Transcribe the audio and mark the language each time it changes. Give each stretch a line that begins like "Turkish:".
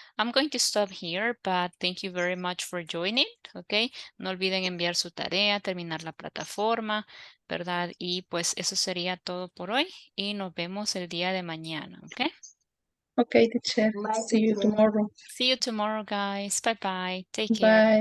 English: I'm going to stop here, but thank you very much for joining, ¿ok?
Spanish: No olviden enviar su tarea, terminar la plataforma, ¿verdad? Y pues eso sería todo por hoy y nos vemos el día de mañana, ¿ok?
English: Okay, teacher. See you tomorrow. See you tomorrow, guys. Bye-bye. Take care.